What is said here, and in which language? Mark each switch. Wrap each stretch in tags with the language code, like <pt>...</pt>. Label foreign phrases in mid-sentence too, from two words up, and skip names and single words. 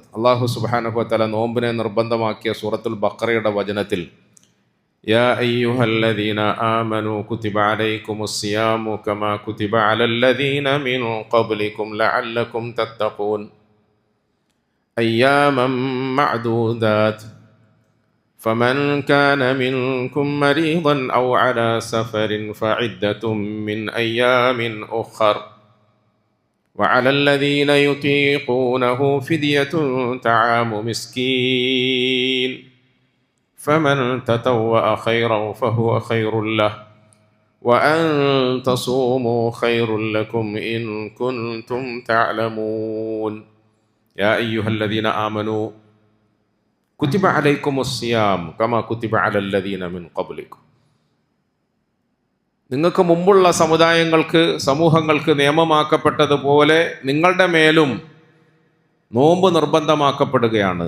<ar>الله سبحانه وتعالى</ar> <ml>നോമ്പിനെ നിർബന്ധമാക്കിയ സൂറത്തുൽ ബഖറയുടെ വചനത്തിൽ</ml> <ar>يا أيها الذين آمنوا كتب عليكم الصيام كما كتب على الذين من قبلكم لعلكم تتقون أياما معدودات فمن كان منكم مريضا أو على سفر فعدة من أيام أخر وعلى الذين يطيقونه فدية طعام مسكين فمن تطوع خيرا فهو خير له وأن تصوموا خير لكم إن كنتم تعلمون يا أيها الذين آمنوا كتب عليكم الصيام كما كتب على الذين من قبلكم.</ar> <ml>നിങ്ങൾക്ക് മുമ്പുള്ള സമൂഹങ്ങൾക്ക് നിയമമാക്കപ്പെട്ടതുപോലെ നിങ്ങളുടെ മേലും നോമ്പ് നിർബന്ധമാക്കപ്പെടുകയാണ്.</ml>